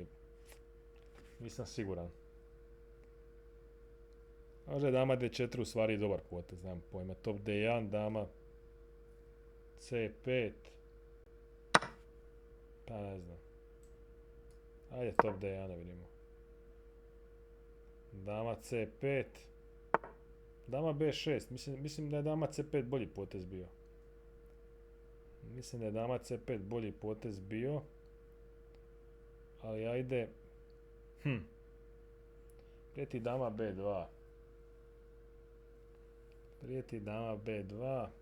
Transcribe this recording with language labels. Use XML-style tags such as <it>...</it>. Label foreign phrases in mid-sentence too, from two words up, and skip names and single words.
<hr>Nisam siguran. Možda je dama D4 u stvari dobar potez, znam pojma. Top D1, dama C5. Pa ne znam. Ajde top D1 da vidimo. Dama C5. Dama B6. Mislim da je dama C5 bolji potez bio. Mislim da je dama C5 bolji potez bio. Ali ajde. Prijeti dama B2. Prijeti dama B2.</hr>